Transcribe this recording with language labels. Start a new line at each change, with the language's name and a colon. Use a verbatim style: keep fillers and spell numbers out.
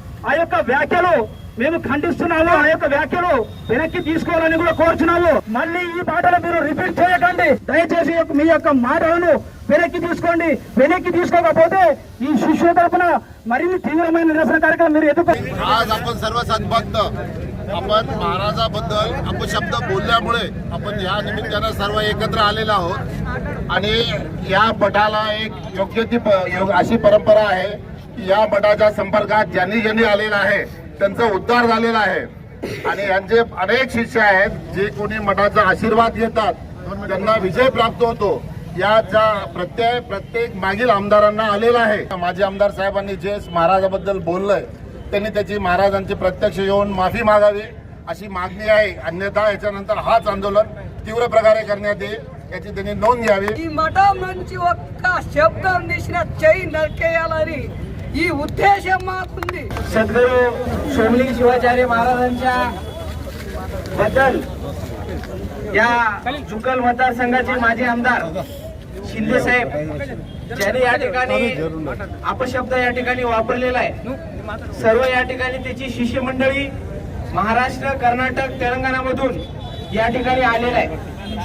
Telugu: ఆ యొక్క వ్యాఖ్యలు మేము ఖండిస్తున్నాము. ఆ యొక్క వ్యాఖ్యలు వెనక్కి తీసుకోవాలని కూడా కోరుచున్నాము. మళ్ళీ ఈ మాటలు మీరు రిపీట్ చేయకండి. దయచేసి మీ యొక్క మాటలను వెనక్కి తీసుకోండి. వెనక్కి తీసుకోకపోతే ఈ శిష్యుల తరఫున మరిన్ని తీవ్రమైన నిరసన కార్యక్రమం మీరు ఎదుర్కొంటారు.
Marathi: आज आपण सर्व सद्भक्त आपण महाराजाबद्दल अपशब्द बोलल्यामुळे आपण या निमित्तानं सर्व एकत्र आलेलो आहोत आणि या मठाला एक योग्य ती प- योग- अशी परंपरा आहे की या मठाच्या संपर्कात ज्यांनी ज्यांनी आलेला आहे त्यांचा उद्धार झालेला आहे आणि यांचे अनेक शिष्य आहेत जे कोणी मठाचा आशीर्वाद घेतात त्यांना विजय प्राप्त होतो. याचा प्रत्यय प्रत्येक मागील आमदारांना आलेला आहे. माजी आमदार साहेबांनी जे महाराजाबद्दल बोललंय त्यांनी त्याची महाराजांची प्रत्यक्ष येऊन माफी मागावी अशी मागणी आहे. अन्यथा याच्यानंतर हाच आंदोलन तीव्र प्रकारे करण्यात येईल, याची त्यांनी नोंद घ्यावी.
Telugu: ఈ మఠం నుంచి ఒక్క శబ్దం తీసిన చెయ్యి నరికేయాలని ఈ ఉద్దేశం మాకుంది.
Marathi: सद्गुरू सोमलिंग शिवाचार्य महाराजांच्या बद्दल या जुकल मतदारसंघाचे माजी आमदार शिंदे साहेब ज्याने या ठिकाणी अपशब्द या ठिकाणी वापरलेला आहे, सर्व या ठिकाणी त्याची शिष्यमंडळी महाराष्ट्र, कर्नाटक, तेलंगणामधून या ठिकाणी आलेला आहे.